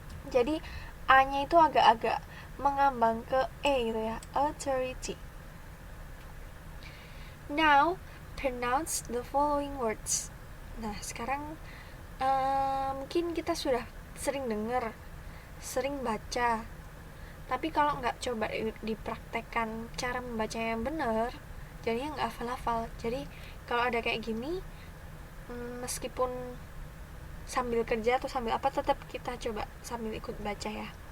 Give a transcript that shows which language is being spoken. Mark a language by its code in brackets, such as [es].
[id] Jadi A-nya itu agak-agak mengambang ke E gitu ya. [en] Authority. Now, pronounce the following words. [id] Nah, sekarang mungkin kita sudah sering dengar, sering baca. Tapi kalau nggak coba dipraktekkan cara membacanya yang benar, jadinya nggak hafal-hafal. Jadi kalau ada kayak gini, meskipun sambil kerja atau sambil apa, tetap kita coba sambil ikut baca ya.